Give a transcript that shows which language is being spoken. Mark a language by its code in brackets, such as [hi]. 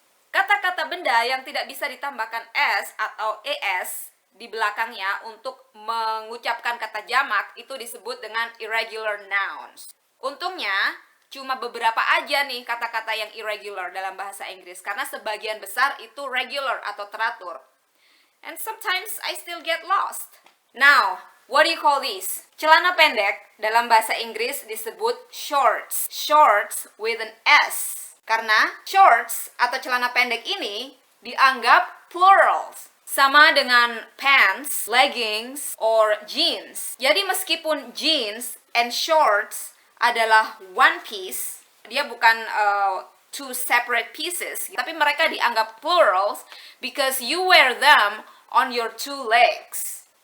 [id] Kata-kata benda yang tidak bisa ditambahkan S atau ES di belakangnya untuk mengucapkan kata jamak itu disebut dengan irregular nouns. Untungnya, cuma beberapa aja nih kata-kata yang irregular dalam bahasa Inggris karena sebagian besar itu regular atau teratur. [en] And sometimes I still get lost. Now, what do you call these? [id] Celana pendek dalam bahasa Inggris disebut shorts. [en] Shorts with an S. [id] Karena shorts atau celana pendek ini dianggap plurals. Sama dengan [en] pants, leggings, or jeans. [id] Jadi meskipun [en] jeans and shorts [id] adalah [en] one piece, [id] dia bukan [en] 2 separate pieces, [id] tapi mereka dianggap [en] plurals because you wear them on your 2 legs.